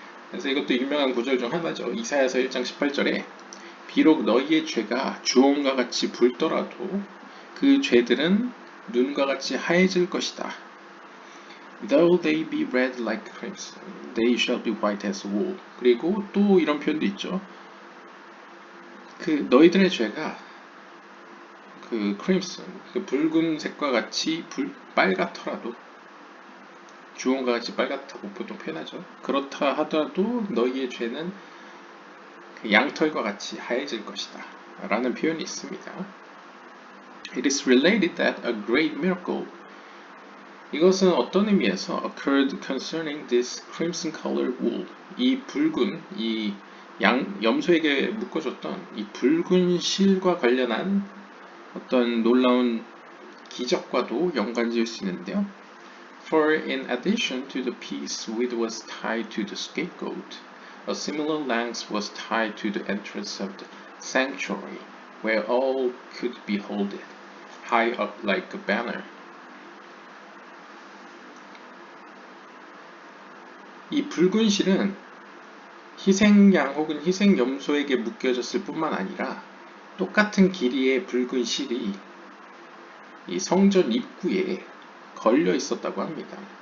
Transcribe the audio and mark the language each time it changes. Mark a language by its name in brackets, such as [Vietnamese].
[Korean] 그래서 이것도 유명한 구절 중 하나죠. 이사야서 1장 18절에 비록 너희의 죄가 주홍과 같이 붉더라도 그 죄들은 눈과 같이 하얘질 것이다. [English] Though they be red like crimson, they shall be white as wool. [Korean] 그리고 또 이런 표현도 있죠. 그 너희들의 죄가 그 crimson, 그 붉은색과 같이 빨갛더라도 주홍과 같이 빨갛다고 보통 표현하죠. 그렇다 하더라도 너희의 죄는 그 양털과 같이 하얘질 것이다 라는 표현이 있습니다. [English] It is related that a great miracle, [Korean] 이것은 어떤 의미에서 [English] occurred concerning this crimson colored wool, [Korean] 이 붉은, 이 염소에게 묶어줬던 이 붉은 실과 관련한 어떤 놀라운 기적과도 연관지을 수 있는데요. [English] For in addition to the piece which was tied to the scapegoat, a similar length was tied to the entrance of the sanctuary, where all could behold it, high up like a banner. [Korean] 이 붉은 실은 희생양 혹은 희생염소에게 묶여졌을 뿐만 아니라 똑같은 길이의 붉은 실이 이 성전 입구에 걸려 있었다고 합니다.